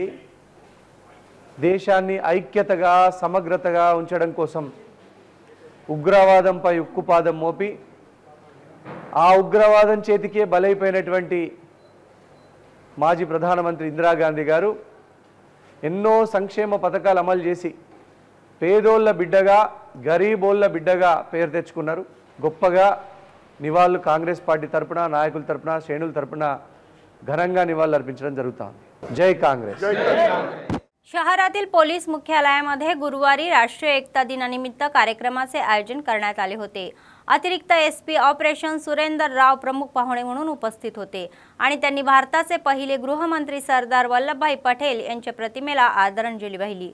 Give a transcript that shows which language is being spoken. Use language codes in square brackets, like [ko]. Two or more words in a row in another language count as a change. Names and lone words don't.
[te] దేశాన్ని ఐక్యతగా సమగ్రతగా ఉంచడం కోసం ఉగ్రవాదంపై ఉక్కుపాదం మోపి ఆ ఉగ్రవాదం చేతికే బలైపోయినటువంటి మాజీ ప్రధానమంత్రి ఇందిరాగాంధీ గారు ఎన్నో సంక్షేమ పథకాలు అమలు చేసి పేదోళ్ళ బిడ్డగా గరీబోళ్ళ బిడ్డగా పేరు తెచ్చుకున్నారు। గొప్పగా నివాళులు కాంగ్రెస్ పార్టీ తరపున నాయకుల తరపున శ్రేణుల తరపున ఘనంగా నివాళులు అర్పించడం జరుగుతుంది। జై కాంగ్రెస్। [mr] शहरातील पोलीस मुख्यालयामध्ये गुरुवारी राष्ट्रीय एकता दिनानिमित्त कार्यक्रमाचे आयोजन करण्यात आले होते। अतिरिक्त एसपी ऑपरेशन सुरेंद्र राव प्रमुख पाहुणे म्हणून उपस्थित होते आणि त्यांनी भारताचे पहिले गृहमंत्री सरदार वल्लभभाई पटेल यांच्या प्रतिमेला आदरांजली वाहिली।